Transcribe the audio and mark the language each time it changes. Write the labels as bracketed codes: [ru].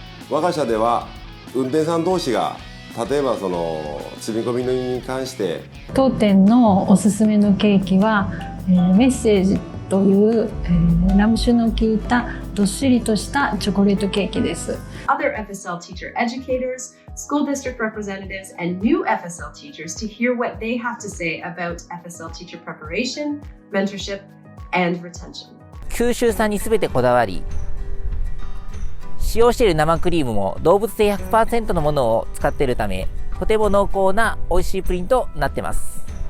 [ja] 我が社では運転手さん同士が例えばその積み込みに関して当店のおすすめのケーキは、メッセージという、ラム酒の効いたどっしりとしたチョコレートケーキです。 [en] Other FSL teacher educators, school district representatives, and new FSL teachers to hear what they have to say about FSL teacher preparation, mentorship, and retention. [ja] 九州産に全てこだわり、使用している生クリームも動物性 100% のものを使っているため、とても濃厚な美味しいプリンとなってます。